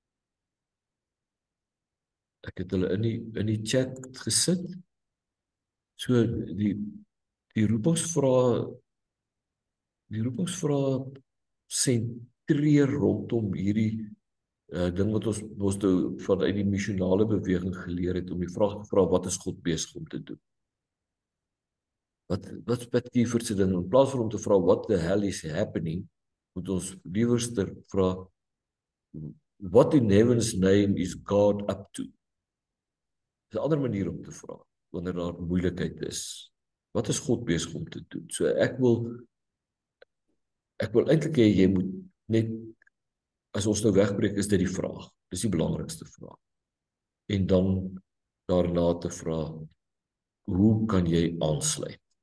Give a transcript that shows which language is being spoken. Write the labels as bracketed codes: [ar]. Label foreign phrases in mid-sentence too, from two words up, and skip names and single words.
[af] Ek het hulle in die chat gesit, so die roepingsvrae sentreer rondom hierdie ding wat ons nou vanuit die missionale beweging geleer het, om die vraag te vra, wat is God besig om te doen? Wat is Pat Kiefer se ding? In plaas van om te vra, [en] what the hell is happening, [af] moet ons liewerster vra, [en] what in heaven's name is God up to? [af] Dis 'n ander manier om te vra, wanneer daar moeilikheid is. Wat is God besig om te doen? So ek wil eintlik hê, jy moet net, as ons nou wegbreek, is dit die vraag. Dis die belangrikste vraag. En dan daarna te vra, hoe kan jy aansluit?